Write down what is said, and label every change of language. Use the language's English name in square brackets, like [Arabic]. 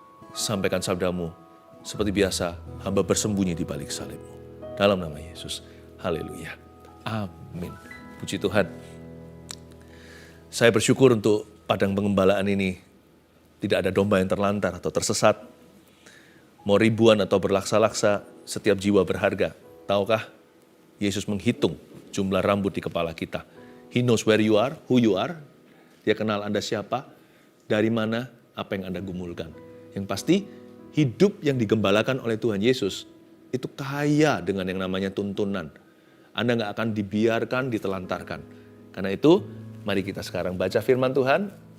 [Indonesian] Sampaikan sabdamu. Seperti biasa, hamba bersembunyi di balik salib-Mu. Dalam nama Yesus. Haleluya. Amin. Puji Tuhan. Saya bersyukur untuk padang pengembalaan ini. Tidak ada domba yang terlantar atau tersesat. Mau ribuan atau berlaksa-laksa, setiap jiwa berharga. Tahukah? Yesus menghitung jumlah rambut di kepala kita. [English] He knows where you are, who you are. [Indonesian] Dia kenal Anda siapa, dari mana, apa yang Anda gumulkan. Yang pasti, hidup yang digembalakan oleh Tuhan Yesus, itu kaya dengan yang namanya tuntunan. Anda gak akan dibiarkan, ditelantarkan. Karena itu, mari kita sekarang baca firman Tuhan.